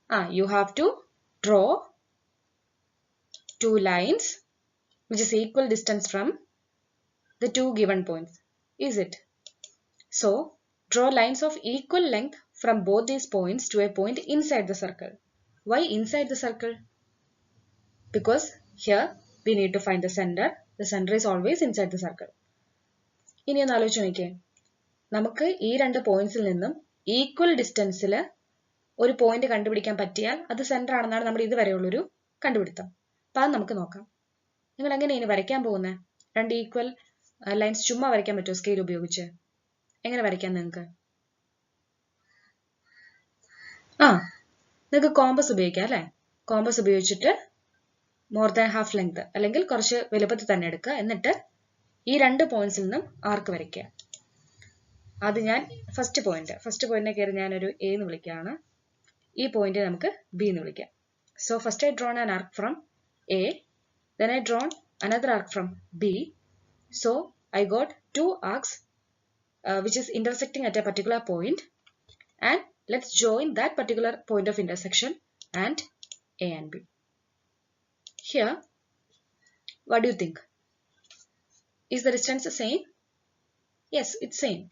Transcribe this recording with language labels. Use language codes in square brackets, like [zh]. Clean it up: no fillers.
[en] You have to draw 2 lines which is equal distance from the 2 given points. Is it? So, draw lines of equal length from both these points to a point inside the circle. Why inside the circle? Because here we need to find the center. The center is always inside the circle. [ml] ഇനി ഒന്ന് ആലോചിച്ച് നോക്കിയേ. നമുക്ക് ഈ രണ്ട് പോയിന്റ്സിൽ നിന്നും equal ഡിസ്റ്റൻസിൽ ഒരു point കണ്ടുപിടിക്കാൻ പറ്റിയാൽ അത് സെന്റർ ആണെന്നാണ് നമ്മൾ ഇതുവരെയുള്ളൊരു കണ്ടുപിടുത്തം. അപ്പം അത് നമുക്ക് നോക്കാം. നിങ്ങൾ എങ്ങനെയാണ് ഇനി വരയ്ക്കാൻ പോകുന്നത്? രണ്ട് ഈക്വൽ ലൈൻസ് ചുമ്മാ വരയ്ക്കാൻ പറ്റുമോ സ്കെയിൽ ഉപയോഗിച്ച്? എങ്ങനെ വരയ്ക്കാം നിങ്ങൾക്ക്? നിങ്ങൾക്ക് കോമ്പസ് ഉപയോഗിക്കാം അല്ലേ? കോമ്പസ് ഉപയോഗിച്ചിട്ട് [en] more than half length [ml] അല്ലെങ്കിൽ കുറച്ച് വലുപ്പത്തിൽ തന്നെ എടുക്കുക. എന്നിട്ട് ഈ രണ്ട് പോയിന്റ്സിൽ നിന്നും ആർക്ക് വരയ്ക്കുക. അത് ഞാൻ ഫസ്റ്റ് പോയിന്റിനെ കയറി ഞാനൊരു എ എന്ന് വിളിക്കുകയാണ്. ഈ പോയിന്റ് നമുക്ക് ബി എന്ന് വിളിക്കാം. [en] So first I drawn an arc from A, then I drawn another arc from B. So I got two arcs which is intersecting at a particular point, and let's join that particular point of intersection and A and B. Here, what do you think? Is the distance the same? Yes, it's same.